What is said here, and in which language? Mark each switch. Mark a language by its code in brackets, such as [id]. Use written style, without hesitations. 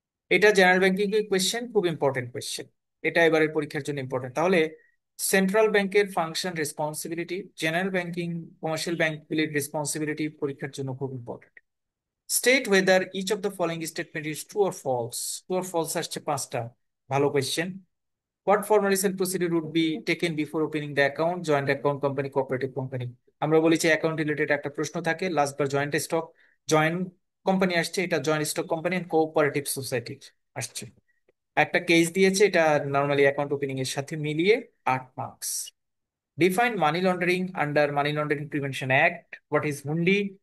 [bn] এটা general banking এর question, খুব ইম্পর্টেন্ট কোয়েশ্চেন, এটা এবারের পরীক্ষার জন্য ইম্পর্টেন্ট। তাহলে সেন্ট্রাল ব্যাংকের function responsibility, general banking commercial ব্যাংকগুলির responsibility পরীক্ষার জন্য খুব important. [en] State whether each of the following statement is true or false. [bn] True or false আসছে 5টা, ভালো question. [en] What formalities and procedure would be taken before opening the account, joint account company, cooperative company? [bn] আমরা বলেছি account related একটা প্রশ্ন থাকে, last বার joint stock, joint company আসছে, এটা joint stock company and cooperative society আসছে। একটা কেস দিয়েছে, এটা নর্মালি অ্যাকাউন্ট ওপেনিং এর সাথে মিলিয়ে 8 marks. [en] Define money laundering under money laundering prevention act. What is hundi?